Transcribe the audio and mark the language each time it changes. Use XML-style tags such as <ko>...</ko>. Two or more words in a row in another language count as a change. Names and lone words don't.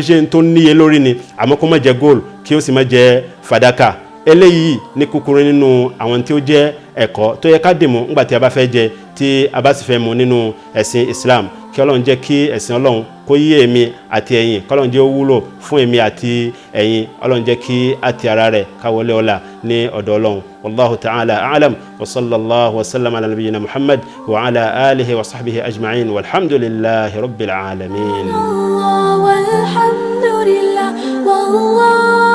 <yo>ṣe tó níye lórí ni àmọ́ kó má jẹ góòlù kí ó sì má jẹ fàdákà eléyìí ní kúkúrú nínú àwọn tí ó jẹ́ ẹ̀kọ́ tó yẹ ká dìmú ńgbà tí a bá fẹ́ jẹ tí a bá sì fẹ́ mu nínú ẹ̀sìn Islam kí Ọlọ́run jẹ́ kí ẹ̀sìn Ọlọ́run kó yé èmi àti ẹ̀yin kọ́lọ́run jẹ́ ó wúlò fún èmi àti ẹ̀yin Ọlọ́run jẹ́ kí àti ara rẹ̀ káwọlé ọlá ní ọ̀dọ̀ Ọlọ́run</yo> <ar>والله تعالى أعلم وصلى الله وسلم على نبينا محمد وعلى آله وصحبه أجمعين والحمد لله رب العالمين. والحمد لله والله</ar>